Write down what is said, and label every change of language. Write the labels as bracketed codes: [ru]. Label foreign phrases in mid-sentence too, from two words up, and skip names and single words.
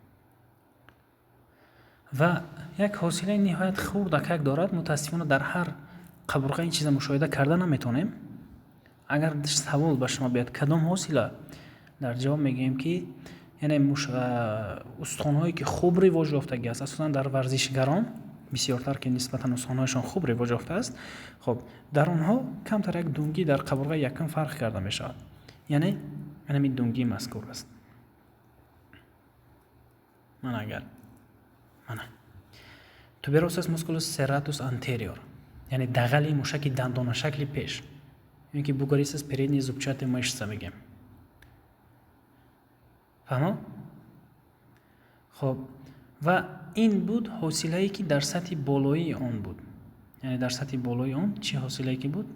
[fa] و یک حاصله نهایت خوب دقیق دارد. متاسفانه در هر قبرگاه این چیز مشاهده کرده نمیتونیم. اگر سوال به شما بیاد کدام حاصله، در جواب میگیم که یعنی استخوان هایی که خوب رواج یافتگی است، اساسا در ورزشگران [tg] бисёртар ки нисбатан устхонаҳояшон хуб ривоҷ ёфтааст, хоб дар онҳо камтар як дунгӣ дар қабурғаи якум фарқ карда мешавад. яъне ҳамин дунгии мазкур аст. мана агар мана [la] tuberosas musculus serratus anterior, [tg] яъне дағали мушаки дандонашакли пеш, яъне ки [ru] бугорисас передней зубчатой мышца [tg] мегем. фаҳмо? хоб ва ин буд ҳосилае ки дар сатҳи болоии он буд. яъне дар сатҳи болоии он чӣ ҳосилае ки буд?